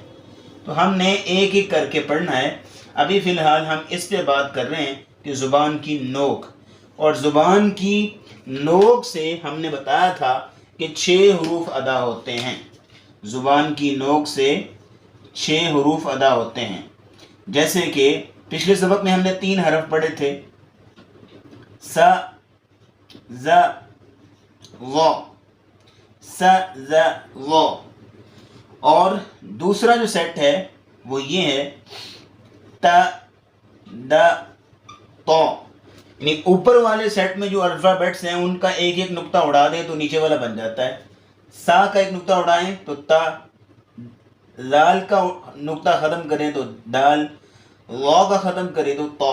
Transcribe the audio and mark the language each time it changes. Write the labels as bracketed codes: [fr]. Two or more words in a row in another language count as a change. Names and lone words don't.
[ur] تو ہم نے ایک ایک کر کے پڑھنا ہے۔ ابھی فی الحال ہم اس پہ بات کر رہے ہیں کہ زبان کی نوک، اور زبان کی نوک سے ہم نے بتایا تھا کہ 6 حروف ادا ہوتے ہیں۔ زبان کی نوک سے 6 حروف ادا ہوتے ہیں، جیسے کہ پچھلے سبق میں ہم نے 3 حرف پڑھے تھے، س ز و، س ز و۔ اور دوسرا جو سیٹ ہے وہ یہ ہے ت د ط، یعنی اوپر والے سیٹ میں جو الفابیٹس ہیں ان کا ایک ایک نقطہ اڑا دیں تو نیچے والا بن جاتا ہے۔ سا کا ایک نقطہ اڑائیں تو تا، لال کا نقطہ ختم کریں تو دال، وا کا ختم کریں تو تا۔